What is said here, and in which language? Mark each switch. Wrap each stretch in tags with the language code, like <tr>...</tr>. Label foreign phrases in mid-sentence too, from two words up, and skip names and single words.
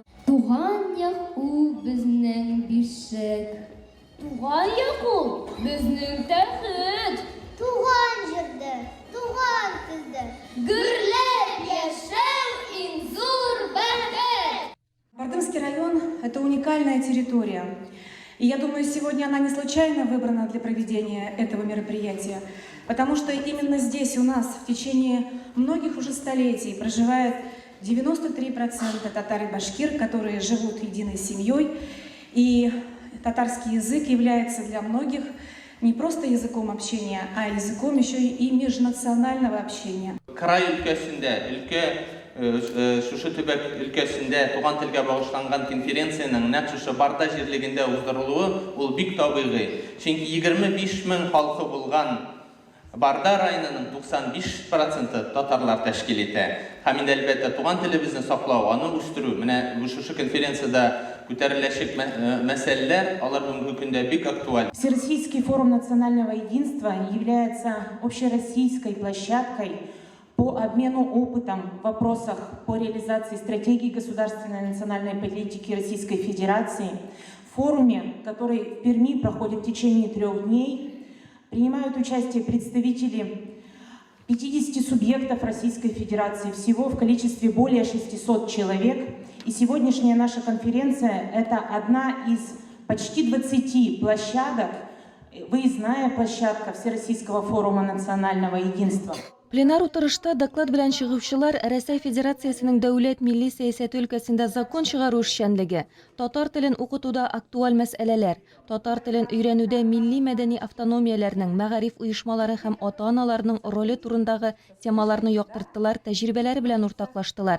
<tt>Туган як ул безнең бишек. Туган як ул безнең тәхет. Туган җирдә, туган телдә, гөрләп яшәү иң зур бәхет.</tt> <ru>Бардымский район – это уникальная территория. И я думаю, сегодня она не случайно выбрана для проведения этого мероприятия, потому что именно здесь у нас в течение многих уже столетий проживает 93% татар и башкир, которые живут единой семьей. И татарский язык является для многих не просто языком общения, а языком еще и межнационального общения.</ru> <tt>Край өлкәсендә, шушы төбәк өлкәсендә туган телгә багышланган конференциянең нәкъ шушы Барда җирлегендә уздырылуы ул бик табигый. Чөнки 25 мең халкы булган Барда районының 95% татарлар тәшкил итә. Һәм инде әлбәттә туган телебезне саклау, аны үстерү, менә шушы конференцияда күтәреләчәк мәсьәләләр алар бүгенге көндә бик актуаль.</tt> <ru>Всероссийский форум национального единства является общероссийской площадкой по обмену опытом в вопросах по реализации стратегии государственной национальной политики Российской Федерации. В форуме, который в Перми проходит в течение 3 дней, принимают участие представители 50 субъектов Российской Федерации, всего в количестве более 600 человек. И сегодняшняя наша конференция – это одна из почти 20 площадок, выездная площадка Всероссийского форума национального единства.</ru> <tt>Пленар утырышта доклад белән чыгучылар Рәсәй Федерациясенең дәүләт милли сәясәте өлкәсендә закон чыгару эшчәнлеге, татар телен укытуда актуаль мәсьәләләр, татар телен өйрәнүдә милли мәдәни автономияләрнең, мәгариф оешмалары һәм ата-аналарның роле турындагы темаларны яктырттылар, тәҗрибәләре белән уртаклаштылар.</tt>